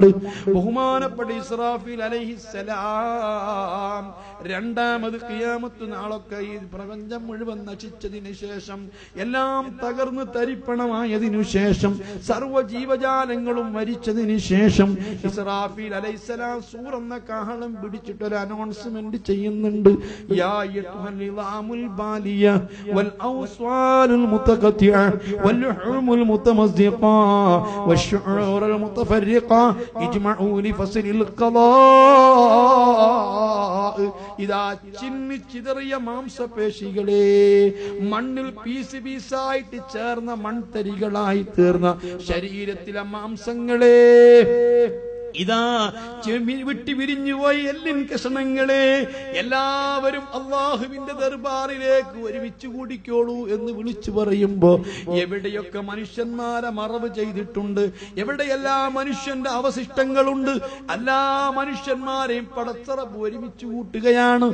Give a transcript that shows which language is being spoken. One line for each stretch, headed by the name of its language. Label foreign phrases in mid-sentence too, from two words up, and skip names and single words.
Malayalam: ബഹുമാനപ്പെട്ട ഇസ്രാഫീൽ അലൈഹിസ്സലാം രണ്ടാമത് ഖിയാമത്ത് നാളൊക്കെ ഈ പ്രപഞ്ചം മുഴുവൻ നശിച്ചതിന് ശേഷം, എല്ലാം തകർന്ന് തരിപ്പണമായതിനു ശേഷം, സർവ്വ ജീവജാലങ്ങളും മരിച്ചതിന് ശേഷം ഇസ്രാഫീൽ അലൈഹിസ്സലാം സൂറന്ന കാഹളം പിടിച്ചിട്ട് ഒരു അനൗൺസ്മെന്റ് ചെയ്യുന്നുണ്ട്.
Arabic: يا أيتها العظام البالية والأوصال المتقطعة واللحوم المتمزقة والشعور المتفرقة اجمعوا لفصل القضاء.
Malayalam: ഇതാ ചിന്നിച്ചിതറിയ മാംസപേശികളെ, മണ്ണിൽ പീസ് പീസായിട്ട് ചേർന്ന മൺതരികളായി തീർന്ന ശരീരത്തിലെ മാംസങ്ങളെ, ഇതാ വിട്ടി വിരിഞ്ഞുപോയി എല്ലിൻ കഷണങ്ങളെ, എല്ലാവരും അള്ളാഹുവിന്റെ ദർബാറിലേക്ക് ഒരുമിച്ച് കൂടിക്കോളൂ എന്ന് വിളിച്ചു പറയുമ്പോ, എവിടെയൊക്കെ മനുഷ്യന്മാരെ മറവ് ചെയ്തിട്ടുണ്ട്, എവിടെയെല്ലാം മനുഷ്യന്റെ അവശിഷ്ടങ്ങളുണ്ട്, എല്ലാ മനുഷ്യന്മാരെയും പടച്ചറബ് ഒരുമിച്ച് കൂട്ടുകയാണ്.